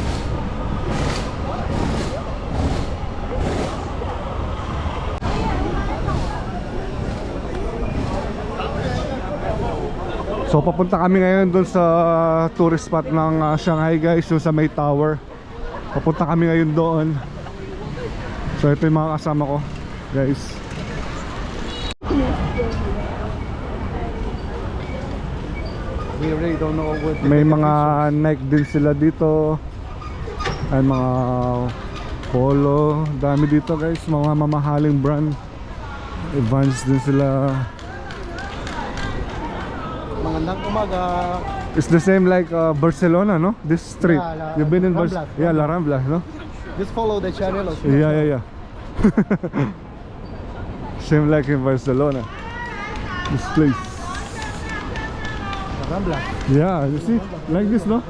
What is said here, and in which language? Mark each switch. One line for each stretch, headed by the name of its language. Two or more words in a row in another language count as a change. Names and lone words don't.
Filipino: So papunta kami ngayon doon sa
English: tourist spot
Filipino: ng Shanghai guys, yung sa May Tower. Papunta kami ngayon doon. So ito yung mga kasama ko guys.
English: We really don't know what
Filipino: May mga Nike din sila dito. Ay mga Polo, dami dito guys, mga mamahaling brand. Vans din sila. Magandang umaga.
English: It's the same like Barcelona, no? This street. Yeah, You've been in Rambla. Yeah, La Rambla, no? Just follow the channel also. Yeah. Same like in Barcelona. This place. Rambla. Yeah, you see? Like this, no?